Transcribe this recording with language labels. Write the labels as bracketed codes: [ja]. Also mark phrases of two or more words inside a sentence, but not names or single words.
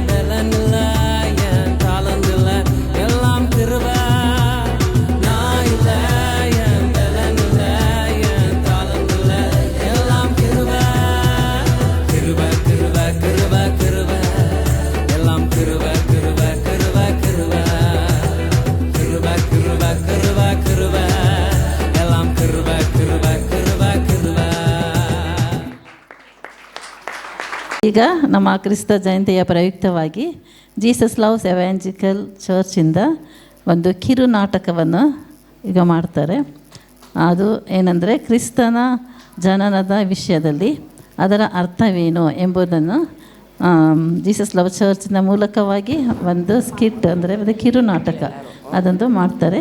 [ta] பலன் இல்ல என் தாளந்து இல்ல எல்லாம் கிருப நான் இல்ல என் பலன் இல்ல என் தாளந்து இல்ல எல்லாம் கிருப கிருப கிருப கிருப கிருப எல்லாம் கிருப கிருப கிருப கிருப கிருப கிருப கிருப கிருப எல்லாம் கிருப கிருப கிருப கிருப. [kn] ಈಗ ನಮ್ಮ ಕ್ರಿಸ್ತ ಜಯಂತಿಯ ಪ್ರಯುಕ್ತವಾಗಿ ಜೀಸಸ್ ಲವ್ಸ್ ಎವ್ಯಾಂಜಿಕಲ್ ಚರ್ಚಿಂದ ಒಂದು ಕಿರು ನಾಟಕವನ್ನು ಈಗ ಮಾಡ್ತಾರೆ. ಅದು ಏನಂದರೆ ಕ್ರಿಸ್ತನ ಜನನದ ವಿಷಯದಲ್ಲಿ ಅದರ ಅರ್ಥವೇನು ಎಂಬುದನ್ನು ಜೀಸಸ್ ಲವ್ ಚರ್ಚಿನ ಮೂಲಕವಾಗಿ ಒಂದು ಸ್ಕಿಟ್ ಅಂದರೆ ಒಂದು ಕಿರು ನಾಟಕ ಅದೊಂದು ಮಾಡ್ತಾರೆ.